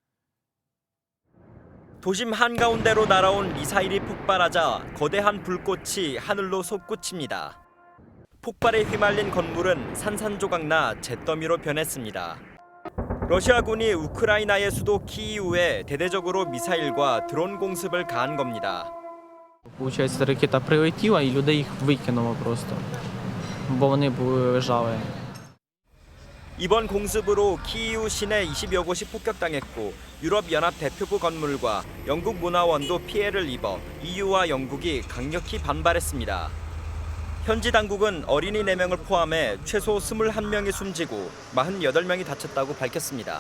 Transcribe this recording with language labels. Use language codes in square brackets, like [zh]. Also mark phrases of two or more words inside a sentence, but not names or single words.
[ko] 도심 한가운데로 날아온 미사일이 폭발하자 거대한 불꽃이 하늘로 솟구칩니다. 폭발에 휘말린 건물은 산산조각나 잿더미로 변했습니다. 러시아군이 우크라이나의 수도 키이우에 대대적으로 미사일과 드론 공습을 가한 겁니다. [uk] Получається, ракета прилетіла і людей їх викинуло просто, бо вони були ржаві. [ko] 이번 공습으로 키이우 시내 20여 곳이 폭격당했고 유럽연합 대표부 건물과 영국 문화원도 피해를 입어 EU와 영국이 강력히 반발했습니다. 현지 당국은 어린이 4명을 포함해 최소 21명이 숨지고 48명이 다쳤다고 밝혔습니다.